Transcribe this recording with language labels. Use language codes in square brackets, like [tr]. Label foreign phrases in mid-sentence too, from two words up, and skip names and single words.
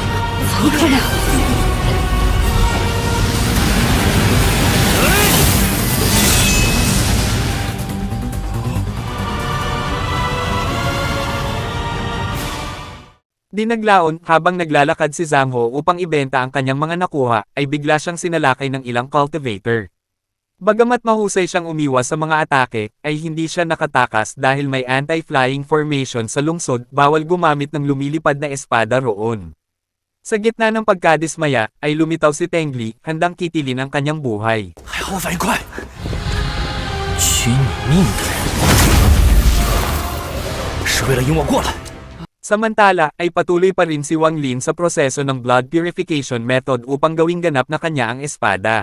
[tl] Dinaglaon, habang naglalakad si Zhang Ho upang ibenta ang kanyang mga nakuha, ay bigla siyang sinalakay ng ilang cultivator. Bagamat mahusay siyang umiwas sa mga atake, ay hindi siya nakatakas dahil may [en] anti-flying formation [tl] sa lungsod, bawal gumamit ng lumilipad na espada roon. Sa gitna ng pagkadismaya, ay lumitaw si Tengli, handang kitilin ang kanyang buhay. [zh] 还好我反应快，取你命的人是为了引我过来。 [tl] Samantala, ay patuloy pa rin si Wang Lin sa proseso ng [en] blood purification method [tl] upang gawing ganap na kanya ang espada.